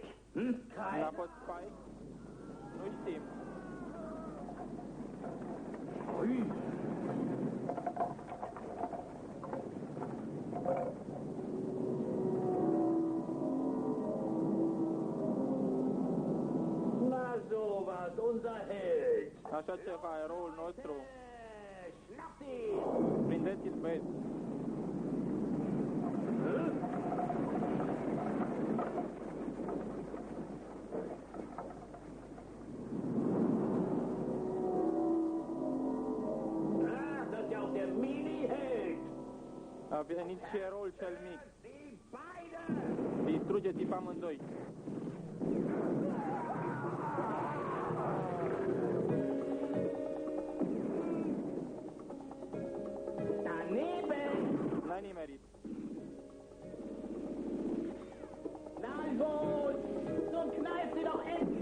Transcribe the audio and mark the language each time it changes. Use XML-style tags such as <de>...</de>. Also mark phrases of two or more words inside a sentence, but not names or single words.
<ro>N-a fost Spike? Nu știm.</ro> <de>Na sowas, unser Held!</de> <ro>Așa ceva, eroul nostru.</ro> <de>Schnapp ihn!</de> <ro>Prindeți-l, băieți.</ro> <de>Ah, das ist ja auch der Mini-Held!</de> <ro>A venit și eroul cel mic.</ro> <de>Die beide!</de> <ro>Distrugeți-i pe amândoi.</ro> <de>Daneben!</de> <ro>N-ai nimerit.</ro> <de>Na also, nun knallt sie doch endlich!</de>